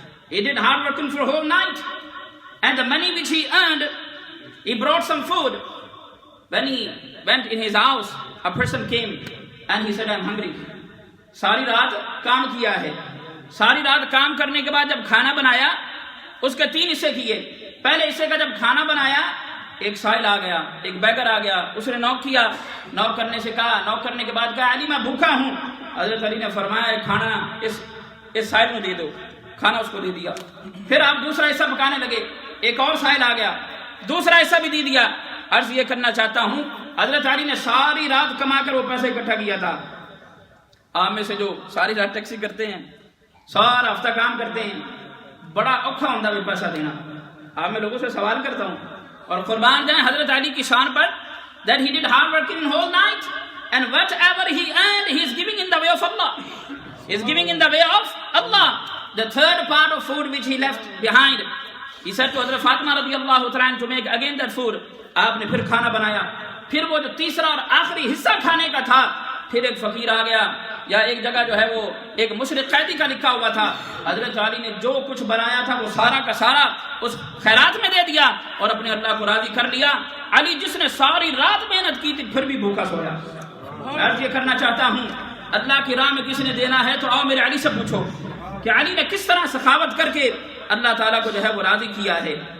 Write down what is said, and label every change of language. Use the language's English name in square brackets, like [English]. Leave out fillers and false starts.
[English] He did hard working for a whole night. And the money which he earned, he brought some food. When he went in his house, a person came and he said, I am hungry. [Urdu] ساری رات کام کیا ہے. ساری رات کام کرنے کے بعد جب کھانا بنایا, اس کے 3 حصے کیے. پہلے حصے کا جب کھانا بنایا, ایک سائل آ گیا, ایک بیگر آ گیا, اس نے نوک کیا. نوک کرنے سے کہا, نوک کرنے کے بعد کہا, علی میں بھوکا ہوں. حضرت علی نے فرمایا, کھانا اس سائل میں دے دو. کھانا اس کو دے دیا. پھر آپ دوسرا حصہ پکانے لگے, ایک اور سائل آ گیا, دوسرا حصہ بھی دے دیا. عرض یہ کرنا چاہتا ہوں, حضرت علی نے ساری رات کما کر وہ پیسے اکٹھا کیا تھا. آپ میں سے جو ساری رات ٹیکسی کرتے ہیں, سارا ہفتہ کام کرتے ہیں, بڑا اوکھا ہوتا ہے پیسہ دینا. آپ میں لوگوں سے سوال کرتا ہوں, اور قربان جائیں حضرت علی کی شان پر, [English] that he did hard working in whole night, and whatever he earned, he is giving in the way of Allah. He is giving in the way of Allah. The third part of food which he left behind, he said to Hazrat Fatima radiallahu ta'ala to make again that food. [Urdu] آپ نے پھر کھانا بنایا. پھر وہ جو تیسرا اور آخری حصہ کھانے کا تھا, پھر ایک فقیر آ گیا, یا ایک جگہ جو ہے وہ ایک مشرق قیدی کا لکھا ہوا تھا. حضرت علی نے جو کچھ بنایا تھا وہ سارا کا سارا اس خیرات میں دے دیا اور اپنے اللہ کو راضی کر لیا. علی جس نے ساری رات محنت کی تھی, پھر بھی بھوکا سویا. میں عرض یہ کرنا چاہتا ہوں, اللہ کی راہ میں کسی نے دینا ہے تو آؤ میرے علی سے پوچھو کہ علی نے کس طرح سخاوت کر کے اللہ تعالیٰ کو جو ہے وہ راضی کیا ہے.